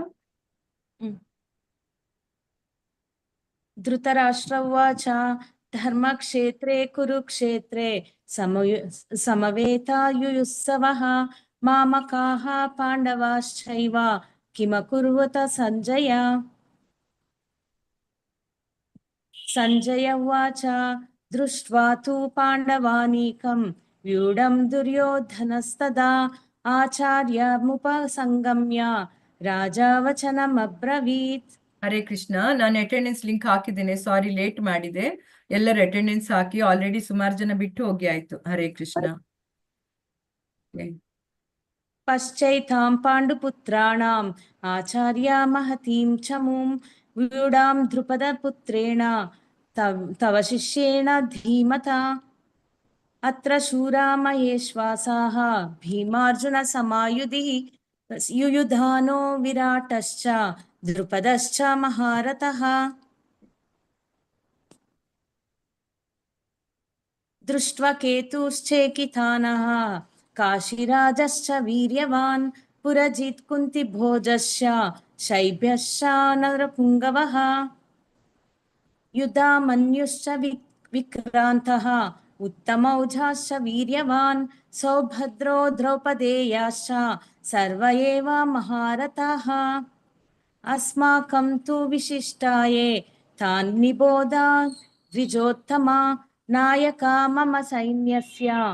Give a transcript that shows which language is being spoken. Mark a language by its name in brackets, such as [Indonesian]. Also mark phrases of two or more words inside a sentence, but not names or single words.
[Sanskrit] ಧೃತರಾಷ್ಟ್ರ ಉವಾಚ ಧರ್ಮಕ್ಷೇತ್ರೇ ಕುರುಕ್ಷೇತ್ರೇ ಸಮವೇತಾಯುಯುತ್ಸವಃ ಮಾಮಕಾಃ ಪಾಂಡವಾಶ್ಚೈವ ಕಿಮಕುರ್ವತ ಸಂಜಯ ಸಂಜಯ ಉವಾಚ ದೃಷ್ಟ್ವಾ ತು ಪಾಂಡವಾನೀಕಂ ವ್ಯೂಢಂ ದುರ್ಯೋಧನಸ್ತದಾ ಆಚಾರ್ಯಮುಪಸಂಗಮ್ಯ ರಾಜಾ ವಚನಮಬ್ರವೀತ್ [Kannada] ಹರೇ ಕೃಷ್ಣ ನಾನು [English] attendance link [Kannada] ಹಾಕಿದ್ದೇನೆ ಸಾರಿ ಲೇಟ್ ಮಾಡಿದೆ ಎಲ್ಲರ ಅಟೆಂಡೆನ್ಸ್ ಹಾಕಿ ಆಲ್ರೆಡಿ ಸುಮಾರು ಜನ ಬಿಟ್ಟು ಹೋಗಿ ಆಯ್ತು ಹರೇ ಕೃಷ್ಣ [Sanskrit] ಪಶ್ಚೈತಾಂ ಪಾಂಡುಪುತ್ರಾಣಾಂ ಆಚಾರ್ಯ ಮಹತೀಂ ಚ ಮುಂ ವ್ಯೂಢಾಂ ದ್ರುಪದ ಪುತ್ರೇಣ ತವ ಶಿಷ್ಯೇಣ ಧೀಮತಾ ಅತ್ರ ಶೂರಾ ಮಹೇಶ್ವಾಸಾಃ ಭೀಮಾರ್ಜುನ ಸಮಾಯುಧಿ ಯುಯುಧಾನೋ ವಿರಾಟಶ್ಚ ದ್ರುಪದಶ್ಚ ಮಹಾರಥಃ ದೃಷ್ಟ್ವಾ ಕೇತುಶ್ಚೇಕಿತಾನಃ ಕಾಶಿರಾಜಶ್ಚ ವೀರ್ಯವಾನ್ ಪುರಜಿತ್ ಕುಂತಿಭೋಜಶ್ಚ ಶೈಬ್ಯಶ್ಚ ನರಪುಂಗವಃ ಯುಧಾಮನ್ಯುಶ್ಚ ವಿಕ್ರಾಂತಃ उत्तमौजाश्च वीर्यवान् सौभद्रो द्रौपदेयाश्च सर्व एव महारथाः अस्माकं तु विशिष्टाये तान् निबोध द्विजोत्तमा नायका मम सैन्यस्य